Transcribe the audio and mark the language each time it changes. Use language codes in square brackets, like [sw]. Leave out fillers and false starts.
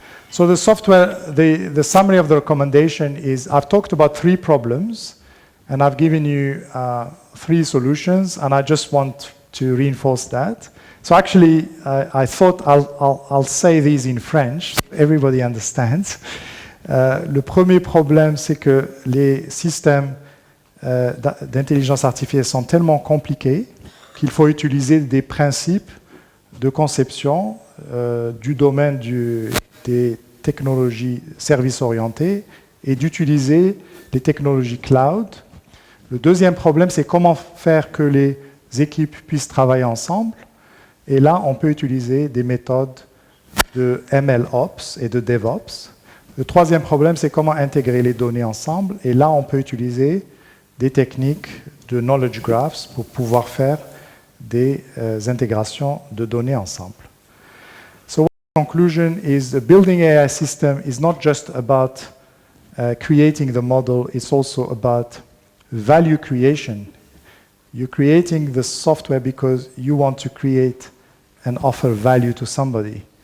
[en] So the software, the summary of the recommendation is, I've talked about 3 problems, and I've given you 3 solutions, and I just want to reinforce that. So actually, I thought I'll say these in French, so everybody understands. [fr] Le premier problème, c'est que les systèmes d'intelligence artificielle sont tellement compliqués qu'il faut utiliser des principes de conception du domaine des technologies services orientées et d'utiliser les technologies cloud. Le deuxième problème, c'est comment faire que les équipes puissent travailler ensemble. Et là, on peut utiliser des méthodes de MLOps et de DevOps. Le troisième problème, c'est comment intégrer les données ensemble. Et là, on peut utiliser des techniques de knowledge graphs pour pouvoir faire des intégrations de données ensemble. [en] So the conclusion is the building AI system is not just about creating the model, it's also about value creation. You're creating the software because you want to create and offer value to somebody.